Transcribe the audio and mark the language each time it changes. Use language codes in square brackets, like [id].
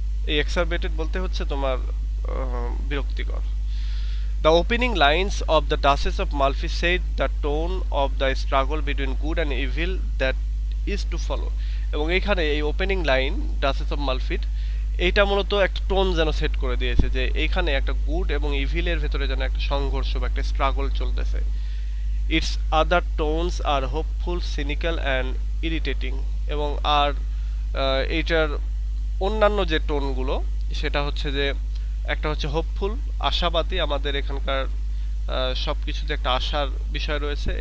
[bn] এই এক্সারবেটেড বলতে হচ্ছে তোমার বিরক্তিকর। [en] The opening lines of the Duchess of Malfi said the tone of the struggle between good and evil that is to follow। [bn] এবং এইখানে এই ওপেনিং লাইন ডাচেস অফ মালফির এইটা মূলত একটা টোন যেন সেট করে দিয়েছে যে এইখানে একটা গুড এবং ইভিলের ভেতরে যেন একটা সংঘর্ষ বা একটা স্ট্রাগল চলতেছে। [en] It's other tones are hopeful, cynical and irritating. [bn] এবং আর এইটার অন্যান্য যে টোনগুলো সেটা হচ্ছে যে একটা হচ্ছে হোপফুল, আশাবাদী, আমাদের এখানকার সব কিছুতে একটা আশার বিষয় রয়েছে।